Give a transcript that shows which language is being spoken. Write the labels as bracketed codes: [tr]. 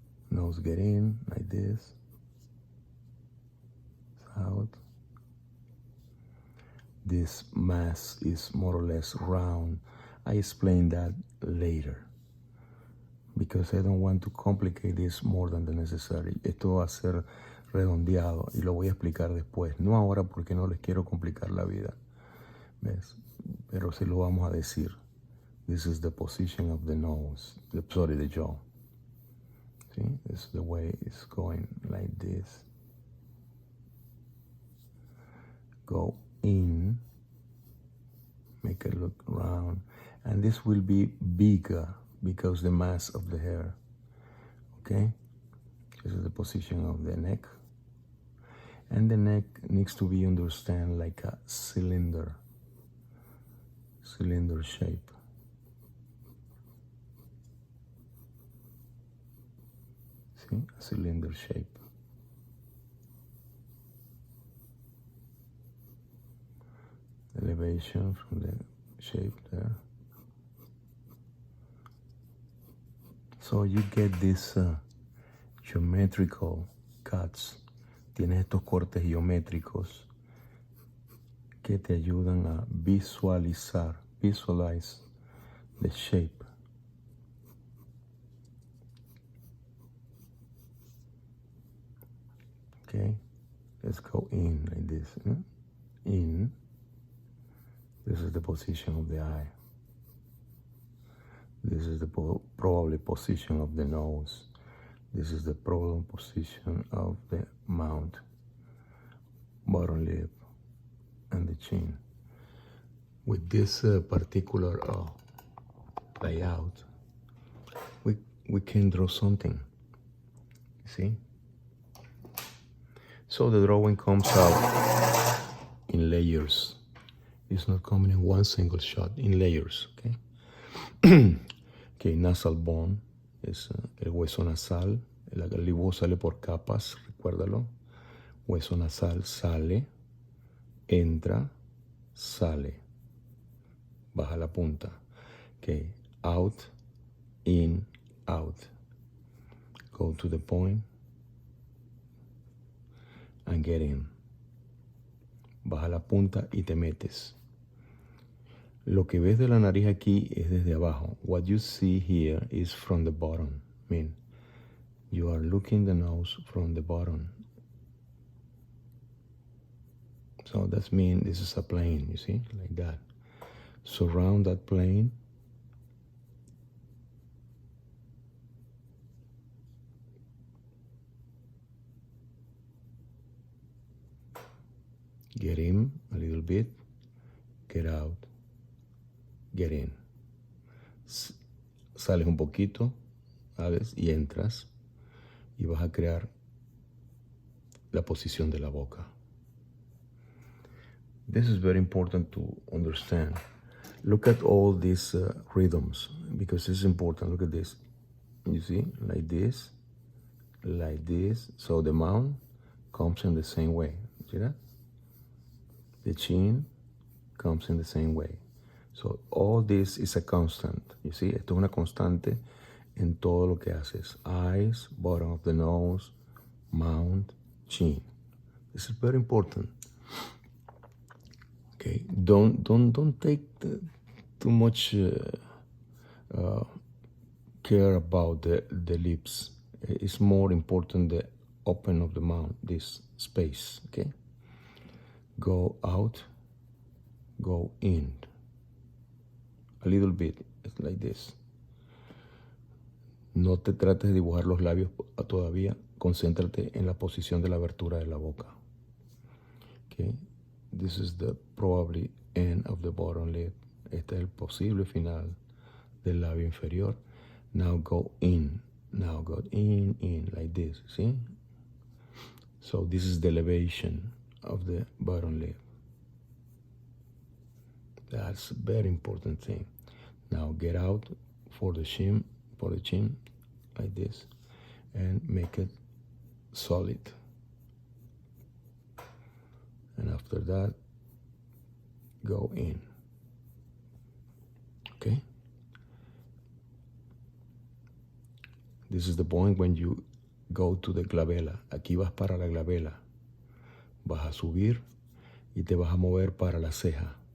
[en] Nose get in like this, out. This mass is more or less round. I explain that later because I don't want to complicate this more than the necessary. [es] Esto va a ser redondeado y lo voy a explicar después. No ahora porque no les quiero complicar la vida. ¿Ves? Pero sí lo vamos a decir. [en] This is the position of the nose. The jaw. See? This is the way it's going like this. Go in, make it look round, and this will be bigger because the mass of the hair. Okay, this is the position of the neck, and the neck needs to be understood like a cylinder shape. See, a cylinder shape. Elevation from the shape there. So you get these geometrical cuts. [es] Tienes estos cortes geométricos que te ayudan a [en] visualize the shape. Okay, let's go in like this. In. This is the position of the eye. This is the probably position of the nose. This is the probable position of the mouth, bottom lip, and the chin. With this particular layout, we can draw something. See? So the drawing comes out in layers. It's not coming in one single shot, in layers, okay? Okay, nasal bone [es] es el hueso nasal. El dibujo sale por capas, recuérdalo. Hueso nasal sale, entra, sale. Baja la punta. [en] Okay, out, in, out. Go to the point and get in. [es] baja la punta y te metes. Lo que ves de la nariz aquí es desde abajo. [en] What you see here is from the bottom. I mean, you are looking the nose from the bottom. So that means this is a plane, you see, like that. Surround that plane. Get in a little bit. Get out. Get in. [es] Sales un poquito, ¿sabes? Y entras. Y vas a crear la posición de la boca. [en] This is very important to understand. Look at all these rhythms, because it's important. Look at this. You see, like this, like this. So the mouth comes in the same way. See that? The chin comes in the same way. So all this is a constant. You see, [es] esto es una constante en todo lo que haces. [en] Eyes, bottom of the nose, mouth, chin. This is very important. Okay, don't take too much care about the lips. It's more important the open of the mouth, this space. Okay, go out, go in. A little bit, it's like this. [es] No te trates de dibujar los labios todavía. Concéntrate en la posición de la abertura de la boca. [en] Okay, this is the probably end of the bottom lip. [es] Este es el posible final del labio inferior. [en] Now go in. Now go in, like this. See? So this is the elevation of the bottom lip. That's a very important thing. Now get out for the chin, like this, and make it solid. And after that, go in. Okay? This is the point when you go to the glabella. [es] Aquí vas para la glabella. Vas a subir y te vas a mover para la ceja.